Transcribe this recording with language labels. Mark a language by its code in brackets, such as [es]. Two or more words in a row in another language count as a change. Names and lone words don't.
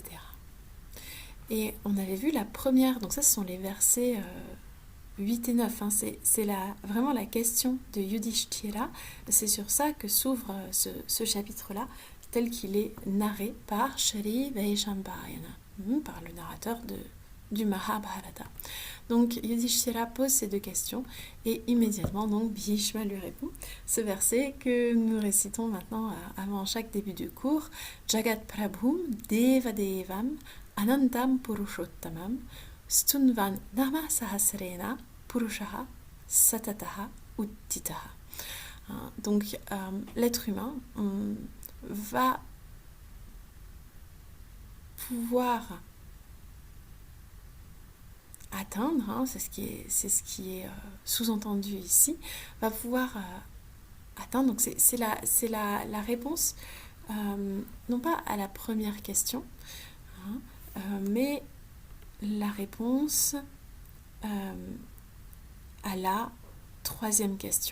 [fr] Et on avait vu la première, donc ça ce sont les versets 8 et 9, hein, c'est vraiment la question de Yudhishthira, c'est sur ça que s'ouvre ce chapitre-là, tel qu'il est narré par Shri Vaishambhayana, par le narrateur du Mahabharata. Donc Yudhishthira pose ces deux questions et immédiatement donc Bhishma lui répond. Ce verset que nous récitons maintenant avant chaque début de cours, [sa] जगत् प्रभुं देवदेवम् अनन्तं पुरुषोत्तमं स्तुवन् नाम सहस्रेण पुरुषः सततः उत्थितः. [fr] Donc l'être humain va pouvoir atteindre, hein, c'est ce qui est sous-entendu ici, va pouvoir atteindre, donc c'est la réponse, non pas à la première question, hein, mais la réponse à la troisième question.